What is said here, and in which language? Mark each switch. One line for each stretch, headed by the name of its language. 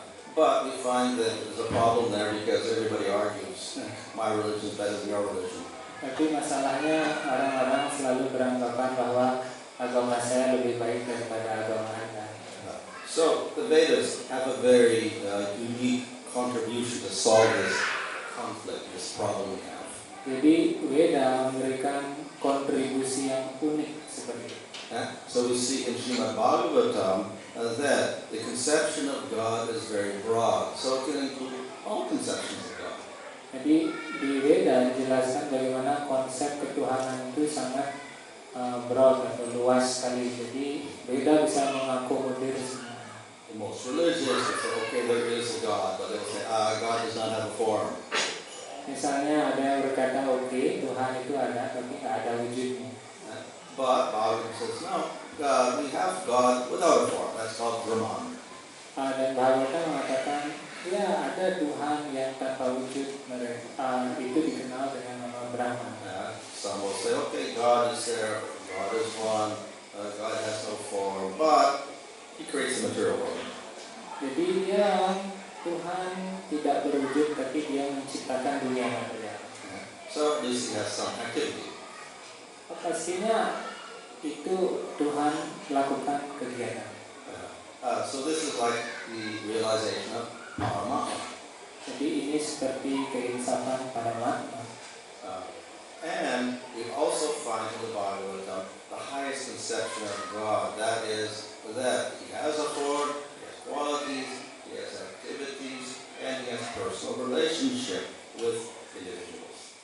English: But we find that there's a problem there because everybody argues, my religion is better than your religion.
Indonesian: Tapi masalahnya orang-orang selalu beranggapan bahwa agama saya lebih baik daripada agama Anda.
English: So the Vedas have a very unique contribution to solve this conflict, this problem we have.
Indonesian: Jadi Veda memberikan kontribusi yang unik seperti itu.
English: So we see in Srimad Bhagavatam that the conception of God is very broad, so it can include all conceptions of God.
Indonesian: Jadi di Veda dijelaskan bagaimana konsep ketuhanan itu sangat broad atau luas sekali. Jadi Veda bisa mengakomodir semua.
English: The most religious will say, okay, there is a God, but they'll say, God does not have a form.
Indonesian: Misalnya ada yang berkata, oke, Tuhan itu ada, tapi nggak ada wujudnya.
English: But Bhagavatam says, no, we have God without a form. That's called Brahman.
Indonesian: Dan Bhagavatam mengatakan, ya ada Tuhan yang tanpa wujud, itu dikenal dengan nama Brahman.
English: Some will say, okay, God is there, God is one, God has no form, but He creates a material world.
Indonesian: Jadi Tuhan tidak berwujud, tapi Dia menciptakan dunia material.
English: So at least He has some activity.
Indonesian: Pastinya itu Tuhan melakukan kegiatan.
English: So this is like the realization of Paramatma.
Indonesian: Jadi ini seperti keinsafan Paramatma.
English: And we also find in the Bhagavatam the highest conception of God. That is that He has a form, He has qualities, He has activities, and He has personal relationship with individuals.